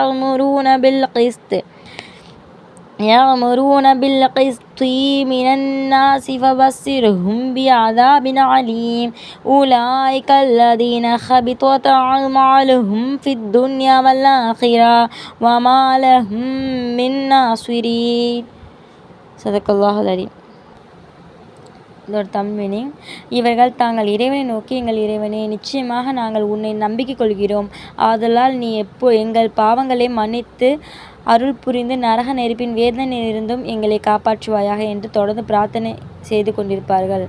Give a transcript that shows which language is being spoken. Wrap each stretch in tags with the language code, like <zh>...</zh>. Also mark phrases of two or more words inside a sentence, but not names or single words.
<ar>يأمرون بالقسط من الناس فبشرهم بعذاب عليم أولئك الذين خبطت أعمالهم في الدنيا والآخرة وما لهم من ناصرين. صدق الله العظيم.</ar> <ta>இதோட தமிழ் மீனிங், இவர்கள் தாங்கள் இறைவனை நோக்கி, எங்கள் இறைவனே, நிச்சயமாக நாங்கள் உன்னை நம்பிக்கை கொள்கிறோம், ஆதலால் நீ எங்கள் பாவங்களை மன்னித்து அருள் புரிந்து நரக நெருப்பின் வேதனையிலிருந்தும் எங்களை காப்பாற்றுவாயாக என்று தொடர்ந்து பிரார்த்தனை செய்து கொண்டிருப்பார்கள்.</ta>